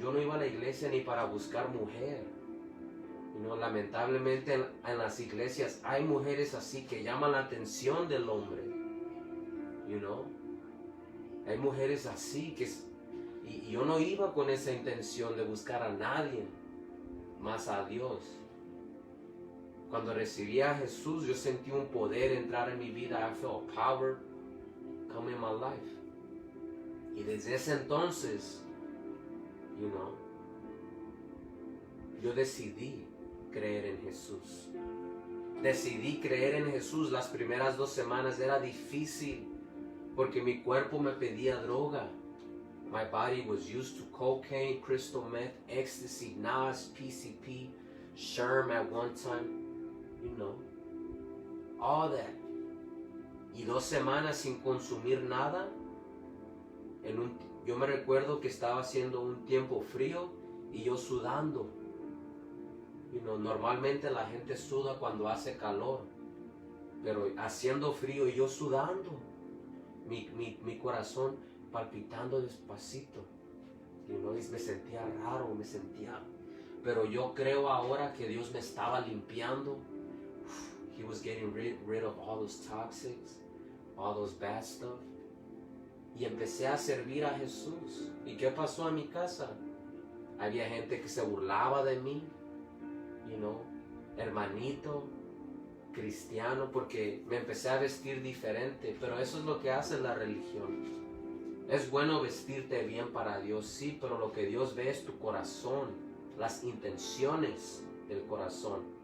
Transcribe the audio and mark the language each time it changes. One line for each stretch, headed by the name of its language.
Spanish: Yo no iba a la iglesia ni para buscar mujer. Lamentablemente en las iglesias hay mujeres así que llaman la atención del hombre. Hay mujeres así y yo no iba con esa intención de buscar a nadie más a Dios. Cuando recibí a Jesús, yo sentí un poder entrar en mi vida.
English: I felt power come in my life.
Spanish: Y desde ese entonces, yo decidí creer en Jesús. Decidí creer en Jesús. Las primeras 2 semanas era difícil porque mi cuerpo me pedía droga.
English: My body was used to cocaine, crystal meth, ecstasy, Nas, PCP, Sherm at one time. All that.
Spanish: Y 2 semanas sin consumir nada. Yo me recuerdo que estaba haciendo un tiempo frío y yo sudando. Normalmente la gente suda cuando hace calor, pero haciendo frío y yo sudando, mi corazón palpitando despacito. Y me sentía raro, pero yo creo ahora que Dios me estaba limpiando.
English: He was getting rid of all those toxics, all those bad stuff.
Spanish: Y empecé a servir a Jesús. ¿Y qué pasó en mi casa? Había gente que se burlaba de mí, hermanito, cristiano, porque me empecé a vestir diferente. Pero eso es lo que hace la religión. Es bueno vestirte bien para Dios, sí, pero lo que Dios ve es tu corazón, las intenciones del corazón.